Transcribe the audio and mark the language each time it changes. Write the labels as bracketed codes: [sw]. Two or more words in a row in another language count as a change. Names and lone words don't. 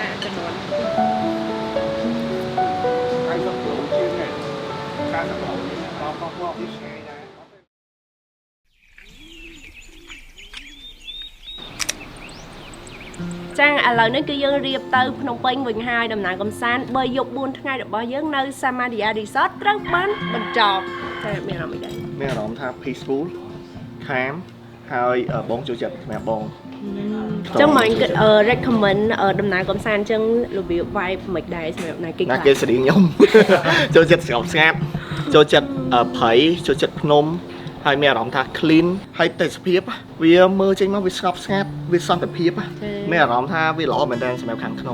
[km] ជំនាន់ [vi] Hai mươi độ chiên này, hai mươi độ. [km] ចាឥឡូវនេះគឺយើងរៀបទៅភ្នំពេញវិញហើយដំណើរកំសាន្ត3យប់4ថ្ងៃរបស់យើងនៅ Samaria Resort ត្រូវបានបញ្ចប់តែមានអារម្មណ៍អីដែរ មានអារម្មណ៍ថា [en] peaceful calm [km] ហើយបងចូលចិត្តសម្រាប់បង ចឹងមកគិតrecommend ដំណើរកំសាន្តចឹងរបៀប vibe មិនដែរសម្រាប់អ្នកគេ ណាគេស្រីខ្ញុំ ចូលចិត្តស្ងប់ស្ងាត់ចូលចិត្តព្រៃចូលចិត្តភ្នំហើយមានអារម្មណ៍ថា clean ហើយទេសភាពវាមើលចេញមកវាស្ងប់ស្ងាត់វាសន្តិភាពមានអារម្មណ៍ថាវាល្អមែនតើសម្រាប់ខាងក្នុង